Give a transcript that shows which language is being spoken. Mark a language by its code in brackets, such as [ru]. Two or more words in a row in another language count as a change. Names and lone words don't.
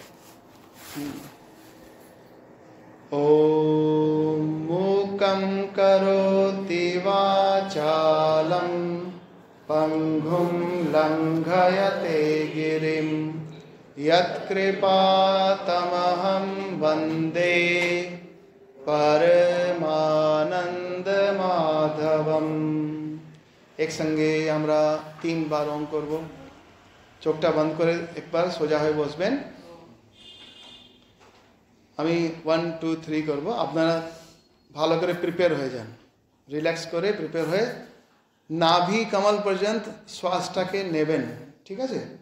[sa] ওম মূকং করোতি বাচালং পঙ্গুম লঙ্ঘয়তে গিরিম यत्कृपातमहं वन्दे परमानंद माधवम। [bn] এক সঙ্গে আমরা 3 বার ওম করব। চোখটা বন্ধ করে একবার সোজা হয়ে বসবেন। আমি 1 2 3 করব, আপনারা ভালো করে প্রিপেয়ার হয়ে যান, রিল্যাক্স করে প্রিপেয়ার হয়ে নাভি কমল পর্যন্ত শ্বাসটাকে নেবেন, ঠিক আছে?